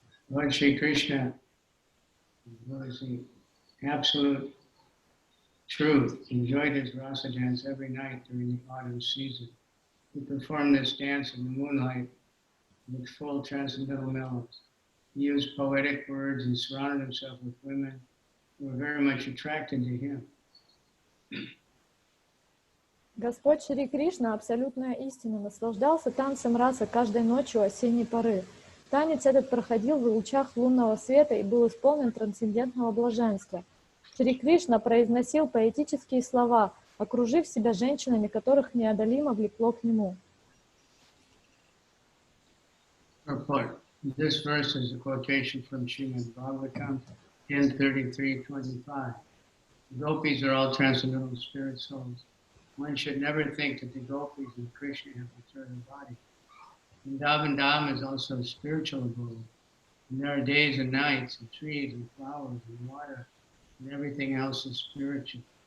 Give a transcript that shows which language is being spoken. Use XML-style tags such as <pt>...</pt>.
<en>Lord Shri Krishna was the absolute truth, enjoyed his rasa dance every night during the autumn season. He performed this dance in the moonlight with full transcendental melodies. He used poetic words and surrounded himself with women who were very much attracted to him.</en> <ru>Господь Шри Кришна, абсолютная истина, наслаждался танцем раса каждой ночью осенней поры. Танец этот проходил в лучах лунного света и был исполнен трансцендентного блаженства. Шри Кришна произносил поэтические слова, окружив себя женщинами, которых неодолимо влекло к нему.</ru> <en>This verse is a quotation from Srimad Bhagavatam 10:33-25. The gopis are all transcendental spirit souls. One should never think that the gopis and Krishna have material body. Vrindavan is also a spiritual abode. And there are days and nights, and trees and flowers and water, and everything else is spiritual.</en>